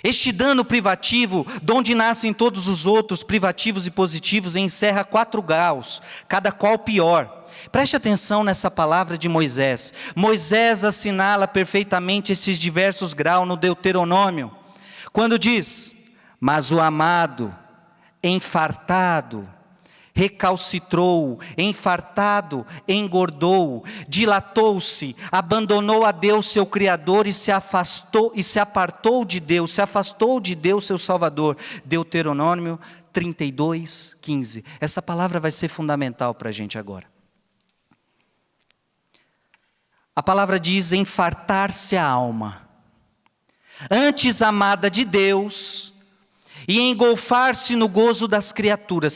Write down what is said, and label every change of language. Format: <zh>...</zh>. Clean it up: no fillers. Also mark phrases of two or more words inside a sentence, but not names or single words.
<pt>Este dano privativo, de onde nascem todos os outros privativos e positivos, encerra 4 graus, cada qual pior. Preste atenção nessa palavra de Moisés. Moisés assinala perfeitamente esses diversos graus no Deuteronômio, quando diz: mas o amado, enfartado, recalcitrou, enfartado, engordou, dilatou-se, abandonou a Deus seu Criador e se apartou de Deus, se afastou de Deus seu Salvador. Deuteronômio 32, 15. Essa palavra vai ser fundamental para a gente agora. A palavra diz enfartar-se a alma, antes amada de Deus, e engolfar-se no gozo das criaturas.</pt>